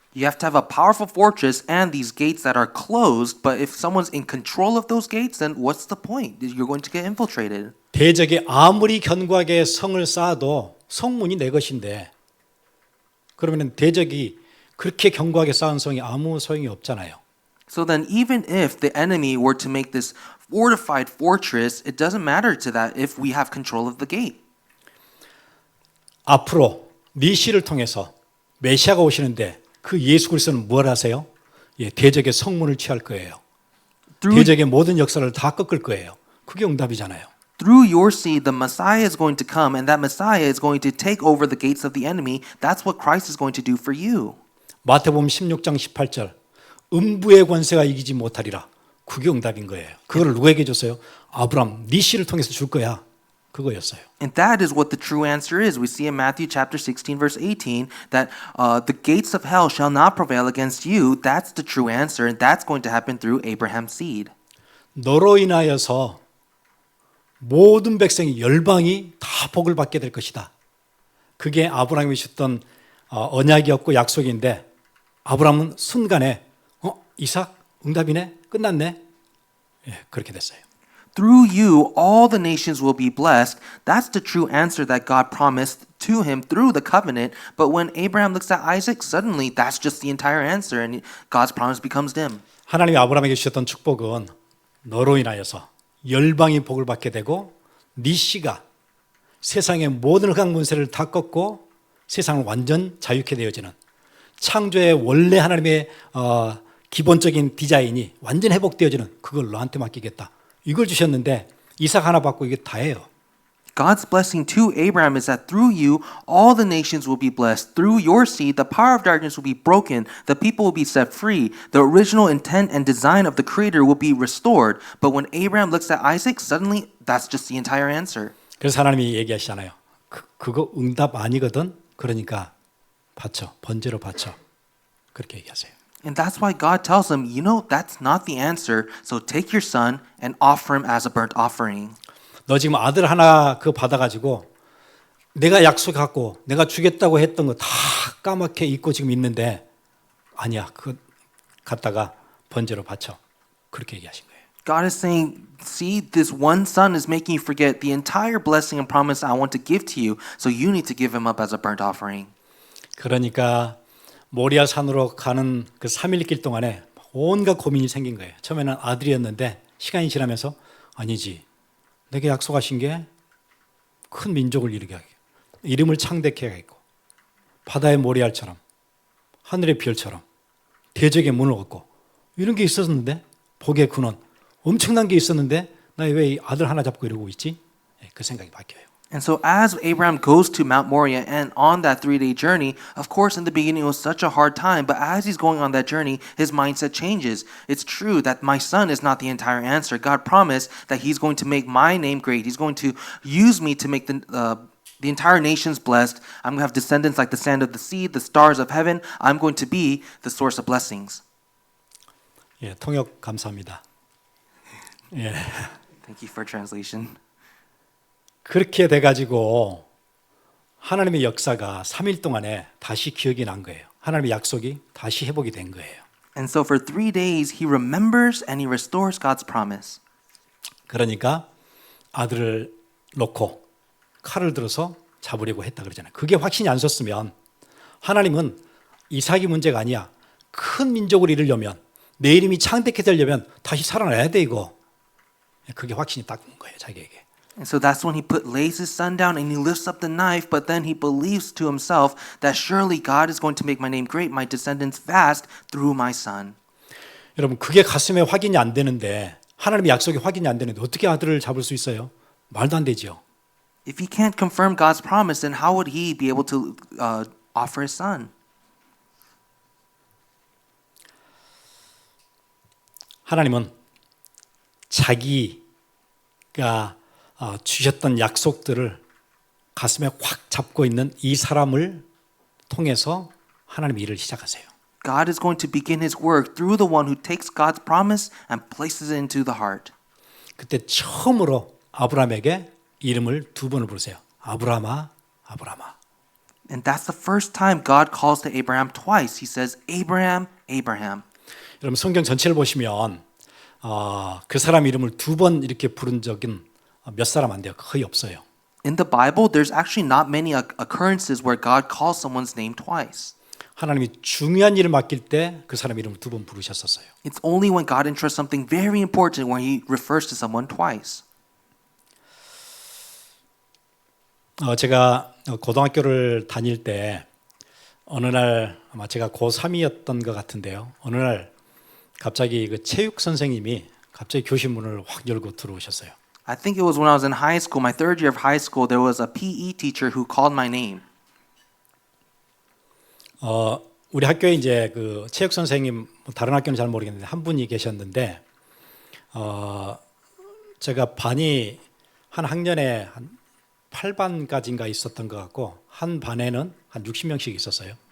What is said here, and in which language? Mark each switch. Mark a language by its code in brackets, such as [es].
[en] You have to have a powerful fortress and these gates that are closed, but if someone's in control of those gates, then what's the point? You're going to get infiltrated. [ko] 대적이 아무리 견고하게 성을 쌓아도 성문이 내 것인데 그러면 대적이 그렇게 견고하게 쌓은 성이 아무 소용이 없잖아요. [en] So then even if the enemy were to make this fortified fortress, it doesn't matter to that if we have control of the gate. [ko] 앞으로 네 씨를 통해서 메시아가 오시는데 그 예수 그리스도는 뭘 하세요? 예, 대적의 성문을 취할 거예요. 대적의 모든 역사를 다 꺾을 거예요. 그게 응답이잖아요. [en] Through your seed, the Messiah is going to come, and that Messiah is going to take over the gates of the enemy. That's what Christ is going to do for you. [ko] 마태복음 16장 18절 음부의 권세가 이기지 못하리라. 그게 응답인 거예요. 그걸 누구에게 줬어요? 아브람, 네 씨를 통해서 줄 거야. 그거였어요. [en] And that is what the true answer is. We see in Matthew chapter 16, verse 18, that the gates of hell shall not prevail against you. That's the true answer, and that's going to happen through Abraham's seed. [ko] 너로 인하여서 모든 백성이 열방이 다 복을 받게 될 것이다. 그게 아브라함이 주셨던 언약이었고 약속인데 아브라함은 순간에 이삭 응답이네 끝났네. 예, 그렇게 됐어요. [en] Through you, all the nations will be blessed. That's the true answer that God promised to him through the covenant. But when Abraham looks at Isaac, suddenly that's just the entire answer, and God's promise becomes dim. [ko] 하나님이 아브라함에게 주셨던 축복은 너로 인하여서 열방이 복을 받게 되고 네 씨가 세상의 모든 흑암 권세를 다 꺾고 세상을 완전 자유케 되어지는 창조의 원래 하나님의 기본적인 디자인이 완전 회복되어지는 그걸 너한테 맡기겠다. 이걸 주셨는데 이삭 하나 받고 이게 다예요. [en] God's blessing to Abraham is that through you, all the nations will be blessed. Through your seed, the power of darkness will be broken. The people will be set free. The original intent and design of the Creator will be restored. But when Abraham looks at Isaac, suddenly that's just the entire answer. [ko] 그래서 하나님이 얘기하시잖아요. 그거 응답 아니거든. 그러니까 바쳐. 번제로 바쳐. 그렇게 얘기하세요. [en] And that's why God tells him, you know, that's not the answer. So take your son and offer him as a burnt offering. [ko] 너 지금 아들 하나 받아가지고 내가 약속하고 내가 주겠다고 했던 거 다 까맣게 잊고 지금 있는데 아니야. 그거 갖다가 번제로 바쳐. 그렇게 얘기하신 거예요. [en] God is saying, see, this one son is making you forget the entire blessing and promise I want to give to you. So you need to give him up as a burnt offering. [ko] 그러니까 모리아 산으로 가는 그 3일 길 동안에 온갖 고민이 생긴 거예요. 처음에는 아들이었는데 시간이 지나면서 아니지. 내게 약속하신 게 큰 민족을 이루게 하게 이름을 창대케 하겠고 바다의 모리알처럼 하늘의 별처럼 대적의 문을 얻고 이런 게 있었는데 복의 근원 엄청난 게 있었는데 나 왜 아들 하나 잡고 이러고 있지? 그 생각이 바뀌어요. [en] And so as Abraham goes to Mount Moriah and on that 3-day journey, of course in the beginning it was such a hard time, but as he's going on that journey, his mindset changes. It's true that my son is not the entire answer. God promised that he's going to make my name great. He's going to use me to make the entire nations blessed. I'm going to have descendants like the sand of the sea, the stars of heaven. I'm going to be the source of blessings. [ko] 예, 통역 감사합니다. 예. [en] Thank you for translation. [ko] 그렇게 돼가지고 하나님의 역사가 3일 동안에 다시 기억이 난 거예요. 하나님의 약속이 다시 회복이 된 거예요. [en] And so for 3 days, he remembers and he restores God's promise. [ko] 그러니까 아들을 놓고 칼을 들어서 잡으려고 했다 그러잖아요. 그게 확신이 안 섰으면 하나님은 이삭이 문제가 아니야. 큰 민족을 이루려면 내 이름이 창대케 되려면 다시 살아나야 돼 이거. 그게 확신이 딱 온 거예요 자기에게. [en] And so that's when he lays his son down and he lifts up the knife, but then he believes to himself that surely God is going to make my name great, my descendants vast through my son. [ko] 여러분 그게 가슴에 확인이 안 되는데 하나님의 약속이 확인이 안 되는데 어떻게 아들을 잡을 수 있어요? 말도 안 되죠. [en] If he can't confirm God's promise, then how would he be able to offer his son? [ko] 하나님은 자기가 주셨던 약속들을 가슴에 확 잡고 있는 이 사람을 통해서 하나님의 일을 시작하세요. [en] God is going to begin his work through the one who takes God's promise and places it into the heart. [ko] 그때 처음으로 아브라함에게 이름을 2번을 부르세요. 아브라함아, 아브라함아. [en] And that's the first time God calls to Abraham twice. He says, Abraham, Abraham. [ko] 여러분 성경 전체를 보시면 그 사람 이름을 2번 이렇게 부른 적은 몇 사람 안 돼요. 거의 없어요. [en] In the Bible, there's actually not many occurrences where God calls someone's name twice. [ko] 하나님이 중요한 일을 맡길 때 그 사람 이름을 2번 부르셨었어요. [en] It's only when God entrusts something very important when he refers to someone twice. [ko] 제가 고등학교를 다닐 때 어느 날 아마 제가 고3이었던 것 같은데요. 어느 날 갑자기 그 체육 선생님이 갑자기 교실 문을 확 열고 들어오셨어요. [en] I think it was when I was in high school, my third year of high school, there was a PE teacher who called my name. [ko] 우리 학교에 이제 그 체육 선생님 다른 학교는 잘 모르겠는데 한 분이 계셨는데 제가 반이 한 학년에 한 8반까지인가 있었던 것 같고 한 반에는 한 60명씩 있었어요.